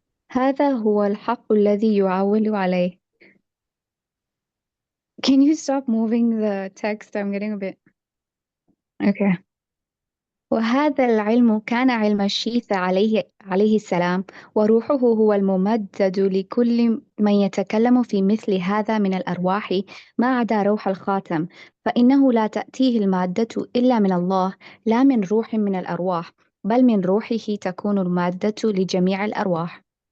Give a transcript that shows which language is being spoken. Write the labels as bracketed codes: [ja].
[ar] هذا هو الحق الذي يعول عليه. [en] Can you stop moving the text? I'm getting a bit... Okay. [ar] وهذا العلم كان علم الشيث عليه السلام، وروحه هو الممدد لكل من يتكلم في مثل هذا من الأرواح ما عدا روح الخاتم، فإنه لا تأتيه المادة إلا من الله، لا من روح من الأرواح، بل من روحه تكون المادة لجميع الأرواح.